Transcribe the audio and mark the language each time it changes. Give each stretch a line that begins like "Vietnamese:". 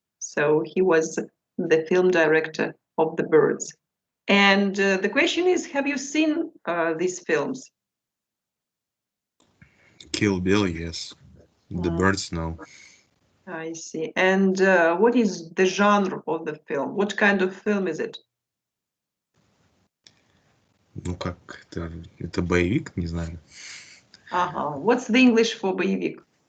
English: So he was the film director of The Birds. And the question is, have you seen these films? Kill Bill, yes. The Birds, no. I see. And what is the genre of the film? What kind of film is it?
Russian: Ну как, это боевик, не знаю.
English: What's the English for боевик?